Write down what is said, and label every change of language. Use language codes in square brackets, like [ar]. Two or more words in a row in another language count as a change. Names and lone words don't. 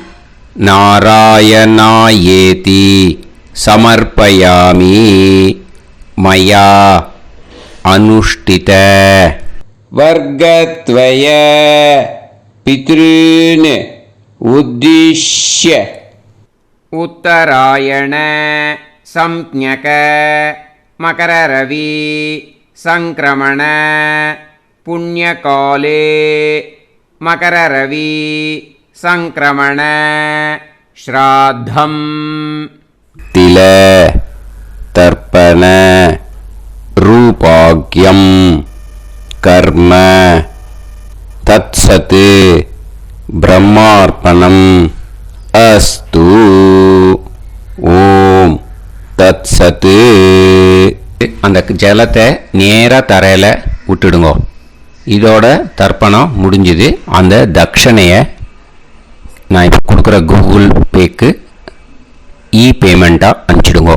[sa] नारायणायेति समर्पयामि मया अनुष्ठित वर्गद्वय पितॄन् उद्दिश्य उत्तरायण संज्ञक मकररवि संक्रमण पुण्यकाले मकररवि संक्रमण श्राद्धं तिल तर्पण रूपाग्यम कर्म तत्सत् ब्रह्मार्पणम् अस्तु. ओम् तत्सत्. [ta] அந்த ஜலத்தை நேராக தரையில் விட்டுடுங்க. இதோட தர்ப்பணம் முடிஞ்சுது. அந்த தட்சணையை நான் இப்போ கொடுக்குற கூகுள் பேக்கு பேமெண்ட்டாக அனுப்பிச்சிடுங்க.